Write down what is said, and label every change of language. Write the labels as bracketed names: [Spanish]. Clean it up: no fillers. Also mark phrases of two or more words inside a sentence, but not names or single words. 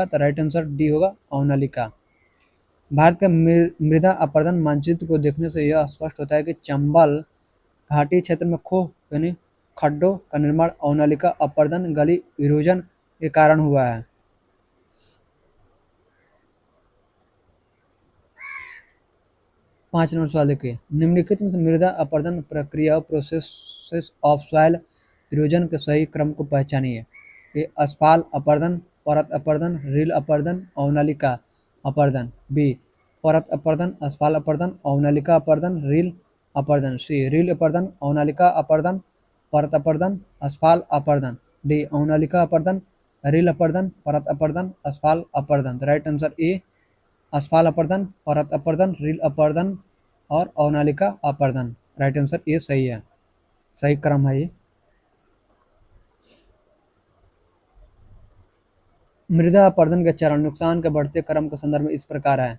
[Hindi] तो [English] right answer [Hindi] डी होगा अवनालिका। भारत का मृदा अपर्दन मानचित्र को देखने से यह स्पष्ट होता है कि चंबल घाटी क्षेत्र में खोह यानी खड्डों का निर्माण अवनालिका अपर्दन [English] gully erosion [Hindi] के कारण हुआ है। 5 नंबर सवाल देखिए, निम्नलिखित में से मृदा अपर्दन प्रक्रिया [English] process of soil erosion [Hindi] के सही क्रम को पहचानिए। ए अस्फाल अपर्दन, परत अपर्दन, रील अपर्दन, अवनालिका अपर्दन। बी परत अपर्दन, अस्फाल अपर्दन, अवनालिका अपर्दन, रील अपर्दन। सी रील अपर्दन, अवनालिका अपर्दन, परत अपर्दन, अस्फाल अपर्दन। डी अवनालिका अपर्दन, रील अपर्दन, परत अपर्दन, अस्फाल अपर्दन। [English] right answer [Hindi] ए अस्फाल अपर्दन, परत अपर्दन, रील अपर्दन और अवनालिका अपर्दन। [English] right answer [Hindi] ये सही है, सही क्रम है ये। मृदा अपर्दन के चरण नुकसान के बढ़ते क्रम के संदर्भ में इस प्रकार है।